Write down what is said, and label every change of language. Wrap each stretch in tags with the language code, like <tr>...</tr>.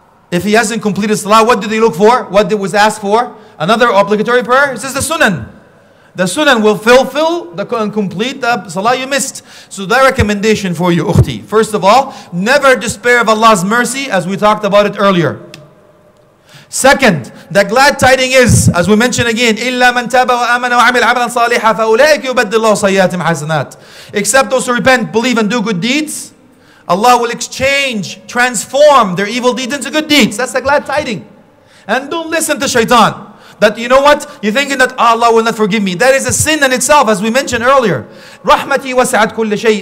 <en>If he hasn't completed salah, what did they look for? What was asked for? Another obligatory prayer? It says the sunan. The sunan will fulfill and complete the salah you missed. So the recommendation for you, ukhti. First of all, never despair of Allah's mercy, as we talked about it earlier. Second, the glad tidings is, as we mentioned again,</en> <ar>إِلَّا مَنْ تَابَ وَآمَنَ وَعَمِلَ عَمَلًا صَالِحًا فَأُولَٰئِكَ يُبَدِّلُ اللَّهُ سَيِّئَاتِهِمْ حَسَنَاتٍ.</ar> <en>Except those who repent, believe and do good deeds, Allah will transform their evil deeds into good deeds. That's the glad tidings. And don't listen to shaitan. That, you know what? You're thinking that Allah will not forgive me. That is a sin in itself, as we mentioned earlier. Rahmati wasi'at kulli shay.</en>